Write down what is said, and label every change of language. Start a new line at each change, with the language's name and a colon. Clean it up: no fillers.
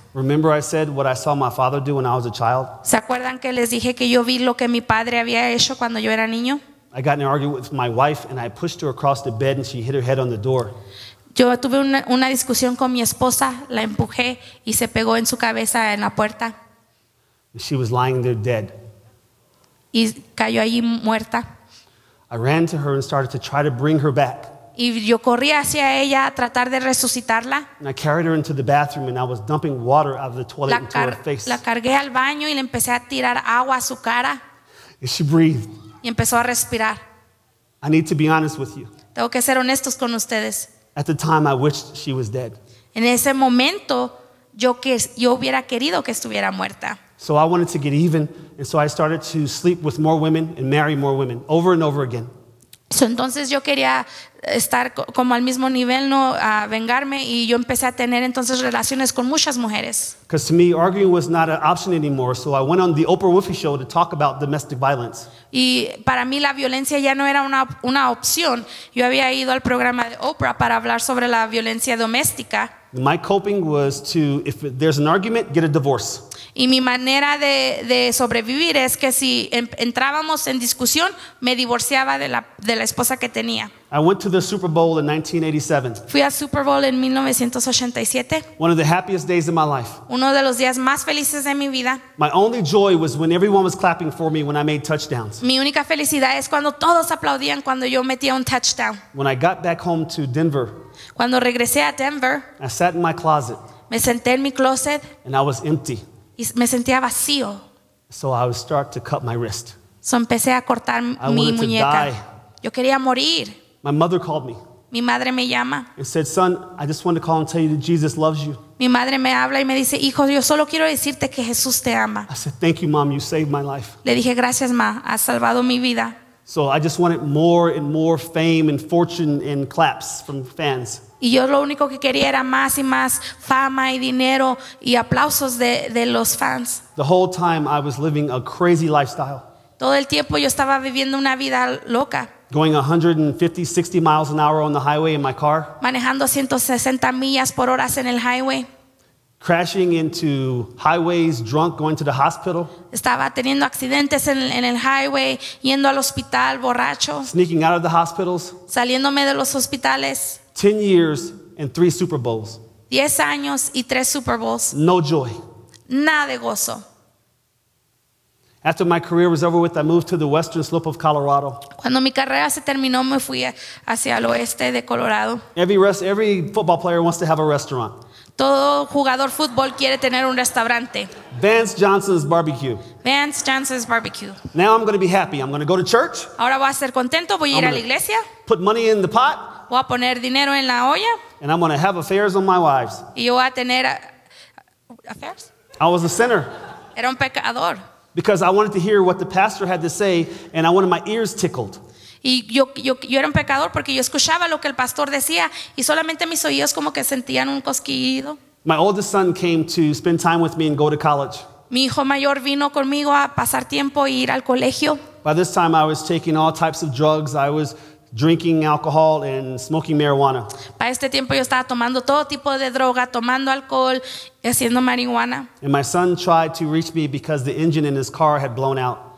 English: Remember I said what I saw my father do when I was a child?
Spanish: ¿Se acuerdan que les dije que yo vi lo que mi padre había hecho cuando yo era niño?
English: I got in an argument with my wife, and I pushed her across the bed, and she hit her head on the door.
Spanish: Yo tuve una discusión con mi esposa, la empujé y se pegó en su cabeza en la puerta
English: And she was lying there dead.
Spanish: y cayó allí muerta.
English: I ran to her and started to try to bring her back.
Spanish: Y yo corrí hacia ella a tratar de resucitarla.
English: And I carried her into the bathroom, and I was dumping water out of the toilet into her face.
Spanish: La cargué al baño y le empecé a tirar agua a su cara
English: And she breathed.
Spanish: y empezó a respirar.
English: I need to be honest with you.
Spanish: Tengo que ser honestos con ustedes.
English: At the time, I wished she was dead.
Spanish: En ese momento yo hubiera querido que estuviera muerta.
English: So I wanted to get even, and so I started to sleep with more women and marry more women over and over again. So,
Spanish: entonces yo quería estar como al mismo nivel, no a vengarme, y yo empecé a tener entonces relaciones con muchas mujeres.
English: Because to me, arguing was not an option anymore, so I went on the Oprah Winfrey Show to talk about domestic violence.
Spanish: Y para mí la violencia ya no era una opción. Yo había ido al programa de Oprah para hablar sobre la violencia doméstica.
English: My coping was to, if there's an argument, get a divorce.
Spanish: Y mi manera de sobrevivir es que si entrábamos en discusión, me divorciaba de la esposa que tenía.
English: I went to the Super Bowl in 1987.
Spanish: Fui al Super Bowl en 1987.
English: One of the happiest days of my life.
Spanish: Uno de los días más felices de mi vida.
English: My only joy was when everyone was clapping for me when I made touchdowns.
Spanish: Mi única felicidad es cuando todos aplaudían cuando yo metía un touchdown.
English: When I got back home to Denver,
Spanish: Cuando regresé a Denver,
English: I sat in my closet
Spanish: me senté en mi closet
English: and I was empty.
Spanish: y me sentía vacío.
English: So I would start to cut my wrist. So
Spanish: empecé a cortar mi
English: wanted to
Spanish: muñeca.
English: die.
Spanish: Yo quería morir.
English: My mother called me
Spanish: Mi madre me llama.
English: and said, son, I just wanted to call and tell you that Jesus loves you.
Spanish: Mi madre me habla y me dice, hijo, yo solo quiero decirte que Jesús te ama.
English: I said, thank you, Mom, you saved my life.
Spanish: Le dije, gracias, ma, has salvado mi vida.
English: So I just wanted more and more fame and fortune and claps from fans.
Spanish: Y yo lo único que quería era más y más fama y dinero y aplausos de los fans.
English: The whole time I was living a crazy lifestyle,
Spanish: Todo el tiempo yo estaba viviendo una vida loca,
English: going 150, 60 miles an hour on the highway in my car,
Spanish: manejando 160 millas por hora en el highway.
English: crashing into highways, drunk, going to the hospital,
Spanish: Estaba teniendo accidentes en el highway, yendo al hospital borracho,
English: sneaking out of the hospitals.
Spanish: saliéndome de los hospitales.
English: 10 years and 3 Super Bowls.
Spanish: 10 años y 3 Super Bowls.
English: No joy.
Spanish: Nada de gozo.
English: After my career was over with, I moved to the western slope of Colorado.
Spanish: Cuando mi carrera se terminó, me fui hacia el oeste de Colorado.
English: Every football player wants to have a restaurant.
Spanish: Todo jugador fútbol quiere tener un restaurante.
English: Vance Johnson's Barbecue.
Spanish: Vance Johnson's Barbecue.
English: Now I'm going to be happy. I'm going to go to church,
Spanish: Ahora voy a ser contento, voy a ir a la iglesia,
English: put money in the pot,
Spanish: voy a poner dinero en la olla
English: and I'm going to have affairs on my wives.
Spanish: y yo voy a tener affairs.
English: I was a sinner
Spanish: Era un pecador.
English: because I wanted to hear what the pastor had to say, and I wanted my ears tickled.
Spanish: Y yo era un pecador porque yo escuchaba lo que el pastor decía y solamente mis oídos como que sentían un cosquillido.
English: My oldest son came to spend time with me and go to college.
Spanish: Mi hijo mayor vino conmigo a pasar tiempo e ir al colegio.
English: By this time, I was taking all types of drugs. I was drinking alcohol and smoking marijuana.
Spanish: Para este tiempo yo estaba tomando todo tipo de droga, tomando alcohol y haciendo marihuana.
English: And my son tried to reach me because the engine in his car had blown out.